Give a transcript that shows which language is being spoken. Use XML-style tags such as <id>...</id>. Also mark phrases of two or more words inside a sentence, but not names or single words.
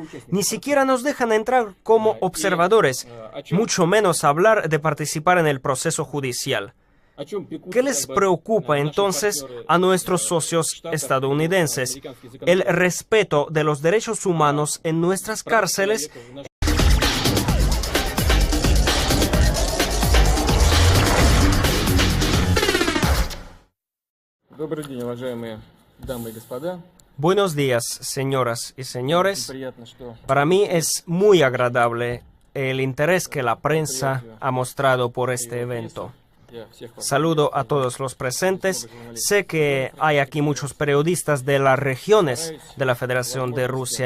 <es>Ni siquiera nos dejan entrar como observadores, mucho menos hablar de participar en el proceso judicial. ¿Qué les preocupa entonces a nuestros socios estadounidenses? El respeto de los derechos humanos en nuestras cárceles.</es> <ru>Добрый день, уважаемые дамы и господа.</ru> <es>Buenos días, señoras y señores. Para mí es muy agradable el interés que la prensa ha mostrado por este evento. Saludo a todos los presentes. Sé que hay aquí muchos periodistas de las regiones de la Federación de Rusia.</es>